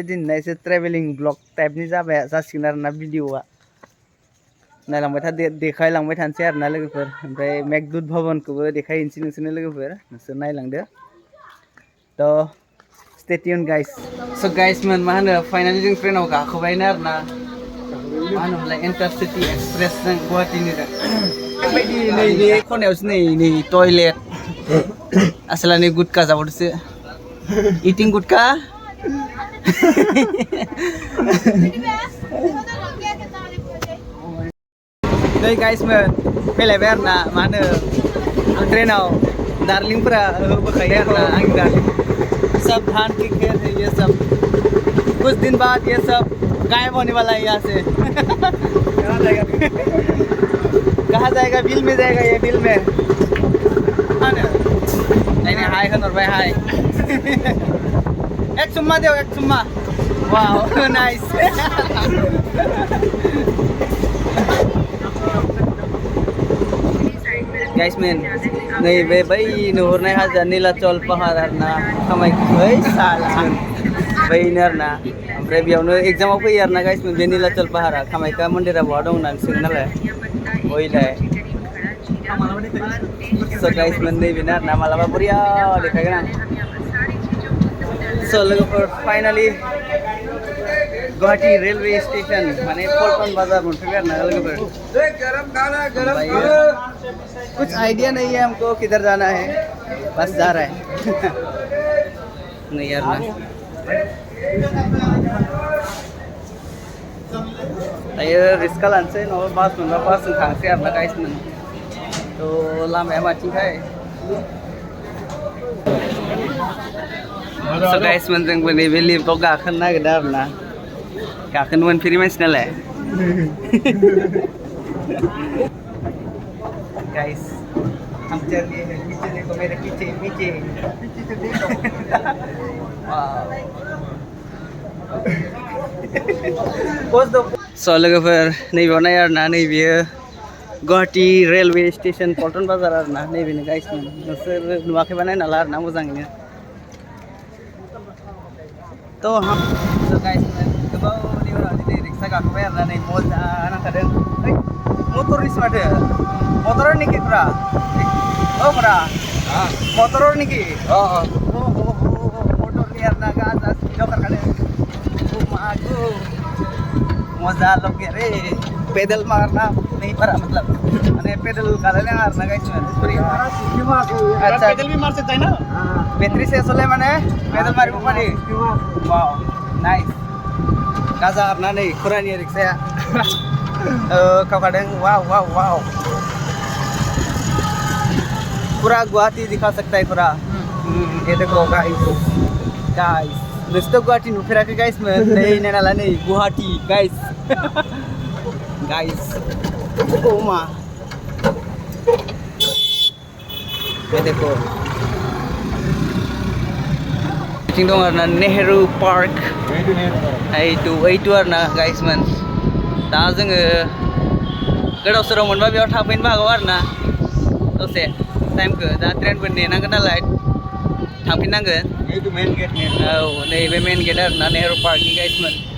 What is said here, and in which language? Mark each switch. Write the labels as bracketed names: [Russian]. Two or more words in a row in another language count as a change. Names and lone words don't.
[Bodo] दिनैना एसे [English] travelling blog [Bodo] टाइपनि जासिगोन आरोना भिडिअआ नायलांबाय था देखायलांबाय थानोसै आरोना लोगोफोर ओमफ्राय मेकडुड भबनखौबो देखायहैनोसै नोंसोरनो लोगोफोर नोंसोर नायलांदो तो [English] stay tune guys so [Bodo] गाइसमोन मा होनो फाइनालि जों ट्रेनाव गाखोबायनो आरोना मा होनोमोनलाय इन्टारसिटि एक्सप्रेसजों गुवाहाटिनिजों बेबायदि नैबे खनायावसो नै टयलेट आसोला नै गुटखा जाबावदोसो इटिं गुटखा नै गाइसमोन फैलायबाय आरोना मा होनो ट्रेनाव डार्लिंफोरा होबोखायो आरोना आंनि डार्लिं [Hindi] सब धान की खेत है ये सब कुछ दिन बाद ये सब गायब होने वाला है यहाँ से कहाँ जाएगा बिल में जाएगा ये बिल में हाय होनहरबाय हाय एक चुम्मा दो एक चुम्मा [English] wow nice [Bodo] गाइसमोन नैबे बै नुहुरनाय हाजोआ नीलाचल पाहाड़ आरोना कामाख्या साला बैनो आरोना ओमफ्राय बेयावनो एग्जामाव फैयो आरोना गाइसमोन बे नीलाचल पाहाड़ा कामाख्या मन्दिरा बहा दं होननानै सोङो नालाय ओइलाय स' गाइसमोन नैबेनो आरोना मालाबा बरिया देखायगोन आं स' लोगोफोर फाइनालि गुवाहाटी रेलवे स्टेशन माने पल्टन बाजार मोनफैबाय आरोना लोगोफोर [Hindi] कुछ आइडिया नहीं है हमको किधर जाना है बस जा रहा है नहीं यार [Bodo] ना दायो रिक्सा लानोसै नङाबा बास मोनबा बासजों थांसै आरोना गाइसमोन तो लामाया माथिंखाय स' गाइसमोन जोंबो नैबे लिफ्टआव गाखोनो नागिरदों आरोना गाखोनो मोनफेरि मानसि नालाय [Hindi] गाइस हम चल रहे हैं पीछे देखो मेरे पीछे पीछे से देखो [Bodo] स' लोगोफोर नैबेयाव नाय आरोना नैबेयो गुवाहाटी रेलवे स्टेशन पल्टन बाजार आरोना नैबेनो गाइसमोन नोंसोर नुवाखैबा नायना ला आरोना मोजाङैनो [Hindi] तो हम [Bodo] गाइसमोन गोबावनि उनाव दिनै रिक्सा गाखोबाय आरोना नै मजा नांखादों ओइ मटरनिसो माथो मटर निकी पुरा ओ पुरा मटर निकी मोटर नि आरोना गाजा स्पिडआव खारखादों मागो [Hindi] मजा लगे रे पेडल मारना नहीं पड़ा मतलब मैंने [Bodo] पेडल काढायला आरोना गाइसमोन [Hindi] अच्छा पेडल भी मार सकता है ना बैटरी से चले [Assamese] माने पेडल मारिबो पारि [English] wow nice [Bodo] गाजा आरोना नै खुरानि रिक्साया खावखादों वाव वाव वाव [Hindi] पूरा गुवाहाटी दिखा सकता है पूरा ये देखो गाइस [Bodo] नोंसोरथ' गुवाहाटि नुफेराखै गाइसमोन नै नायना ला [Hindi] नै गुवाहाटि गाइस गाइस ओ मा ये देखो [Bodo] बिथिं दं आरोना नेहरू पार्क ओइटु आरोना गाइसमोन दा जोङो गोदाव सोराव मोनबा बेयाव थाफैनोबो हागौ आरोना दसे टाइमखौ दा ट्रेनबो नेनांगोन नालाय थांफिननांगोन औ नैबे मेन गेट आरोना नेहरू पार्कनि गाइसमोन